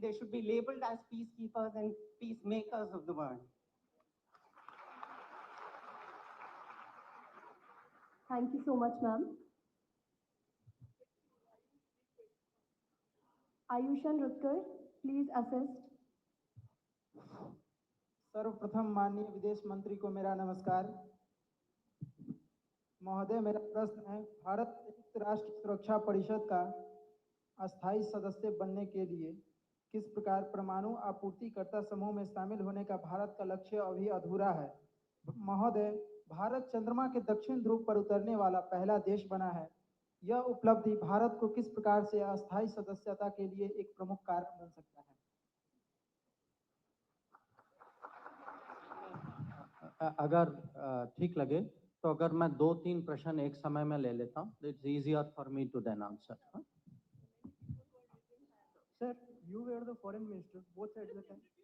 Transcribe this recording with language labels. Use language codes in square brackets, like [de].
[en] They should be labeled as peacekeepers and peacemakers of the world. Thank you so much, ma'am. Ayushan Rutkar, please assist. [hi] सर्वप्रथम माननीय विदेश मंत्री को मेरा नमस्कार. महोदय, मेरा प्रश्न है, भारत संयुक्त राष्ट्र सुरक्षा परिषद का अस्थायी सदस्य बनने के लिए किस प्रकार परमाणु आपूर्तिकर्ता समूह में शामिल होने का भारत का लक्ष्य अभी अधूरा है। महोदय, भारत चंद्रमा के दक्षिण ध्रुव पर उतरने वाला पहला देश बना है। यह उपलब्धि भारत को किस प्रकार से अस्थायी सदस्यता के लिए एक प्रमुख कारण बन सकता है। अगर ठीक लगे तो अगर मैं 2-3 प्रश्न एक समय में ले लेता हूँ, [en] It's easier for me to then answer. Sir, you were the foreign minister both at the time.